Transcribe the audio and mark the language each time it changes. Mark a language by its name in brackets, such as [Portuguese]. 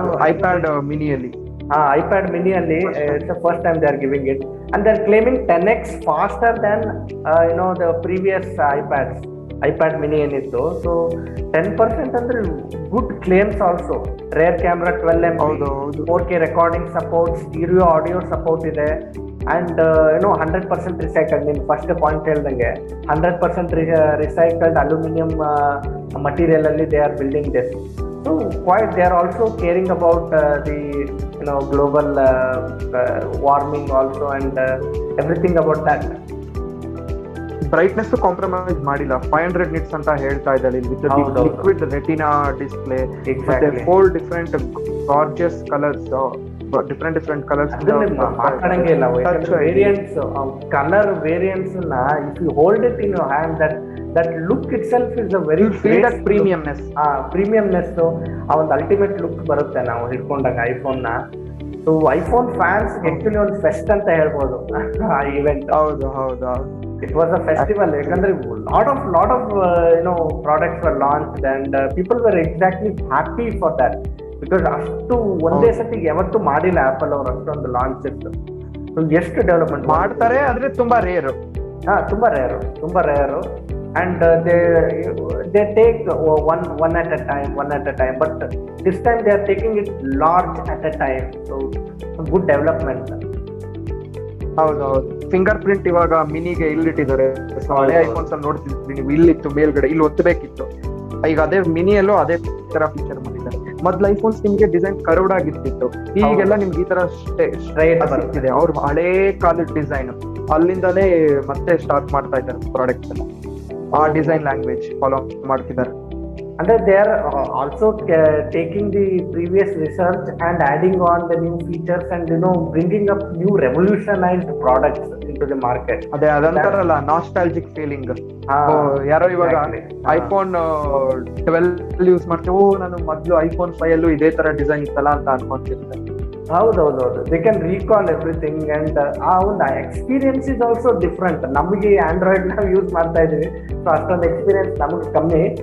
[Kannada] iPad mini-ಯಲ್ಲಿ [English] iPad mini-ಯಲ್ಲಿ it's the first time they are giving it, and they are claiming 10x faster than the previous iPad mini [Kannada] ಏನಿತ್ತು. So 10% ಅಂದ್ರೆ good claims. [English] Also rear camera, 12 MP, 4K recording support, stereo audio support ಇದೆ, and 100% recycled. [Kannada] ನೀನು first point ಹೇಳ್ದಂಗೆ 100% ರಿಸೈಕಲ್ಡ್ aluminium material ಅಲ್ಲಿ [English] They are building this. So quite they are also caring about the global warming also and everything about that. [Kannada] Brightness compromise ಮಾಡಿಲ್ಲ. 500 nits ಅಂತ ಹೇಳ್ತಾ ಇದ್ದಾರೆ liquid retina display. ಮತ್ತೆ 4 different gorgeous colours, different colours ಮಾತಾಡಂಗೆ ಇಲ್ಲ. [English] Variants, colour variants ನ if you hold it in your hand, that look itself is a very great premiumness. [Kannada] ಆ ಒಂದು ultimate look ಬರುತ್ತೆ ನಾವು ಹಿಡ್ಕೊಂಡಾಗ ಐಫೋನ್ ನ. ಸೊ ಐಫೋನ್ ಫ್ಯಾನ್ಸ್ ಆಕ್ಚುಲಿ ಒಂದು fest ಅಂತ ಹೇಳ್ಬೋದು ಆ ಇವೆಂಟ್. ಹೌದು. [English] It was a festival. [Kannada] ಯಾಕಂದ್ರೆ [English] lot of products were launched and people were exactly happy for that, because [Kannada] ಅಷ್ಟು ಒಂದೇ ಸತಿಗೆ ಯಾವತ್ತೂ ಮಾಡಿಲ್ಲ ಆಪಲ್ ಅವರು ಅಷ್ಟೊಂದು ಲಾಂಚಸ್. ಎಷ್ಟು ಡೆವಲಪ್ಮೆಂಟ್ ಮಾಡ್ತಾರೆ ಆದ್ರೆ ತುಂಬಾ ರೇರು. ತುಂಬಾ rare. [English] and they take one at a time, but this time they are taking it large at a time, so good development. [Kannada] ಹೌದೌದು, ಫಿಂಗರ್ ಪ್ರಿಂಟ್ ಇವಾಗ ಮಿನಿಗೆ ಇಲ್ಲಿಟ್ಟಿದ್ದಾರೆ. ಸೊ ಹಳೆ ಐಫೋನ್ಸ್ ಅಲ್ಲಿ ನೋಡ್ತಿದ್ವಿ ನೀವು, ಇಲ್ಲಿತ್ತು ಮೇಲ್ಗಡೆ, ಇಲ್ಲಿ ಒತ್ತಬೇಕಿತ್ತು. ಈಗ ಅದೇ ಮಿನಿಯಲ್ಲೂ ಅದೇ ತರ ಫೀಚರ್ ಮಾಡಿದ್ದಾರೆ. ಮೊದ್ಲು ಐಫೋನ್ಸ್ ನಿಮ್ಗೆ ಡಿಸೈನ್ ಕರ್ವ್ಡ್ ಆಗಿರ್ತಿತ್ತು, ಈಗೆಲ್ಲ ನಿಮ್ಗೆ ಈ ತರ ಸ್ಟ್ರೈಟ್ ಬರ್ತಿದೆ. ಅವ್ರು ಹಳೇ ಕಾಲದ ಡಿಸೈನ್ ಅಲ್ಲಿಂದಾನೇ ಮತ್ತೆ ಸ್ಟಾರ್ಟ್ ಮಾಡ್ತಾ ಇದ್ದಾರೆ ಪ್ರಾಡಕ್ಟ್ ಎಲ್ಲ. ಆ ಡಿಸೈನ್ ಲ್ಯಾಂಗ್ವೇಜ್ ಫಾಲೋ ಮಾಡ್ತಿದ್ದಾರೆ. [English] And they are also taking the previous research and adding on the new features and bringing up new revolutionized products into the market. [Kannada] ಅದೇ ಅದಂತಾರಲ್ಲ ನಾಸ್ಟಾಲ್ಜಿಕ್ ಫೀಲಿಂಗ್. ಯಾರೋ ಇವಾಗ iPhone 12 use ಮಾಡ್ತೀವಿ, ನಾನು ಮೊದ್ಲು iPhone 5 ಅಲ್ಲೂ ಇದೇ ತರ ಡಿಸೈನ್ ಇತ್ತಲ್ಲ ಅಂತ ಅನ್ಕೊಂತಿರ್ತಾರೆ. ಹೌದೌದು, [English] they can recall everything and [Kannada] ಆ ಒಂದು [English] Experience is also different. [Kannada] ನಮಗೆ ಆಂಡ್ರಾಯ್ಡ್ ನಾವು ಯೂಸ್ ಮಾಡ್ತಾ ಇದೀವಿ, ಸೊ ಅಷ್ಟೊಂದು ಎಕ್ಸ್ಪೀರಿಯನ್ಸ್ ನಮಗೆ ಕಮ್ಮಿ.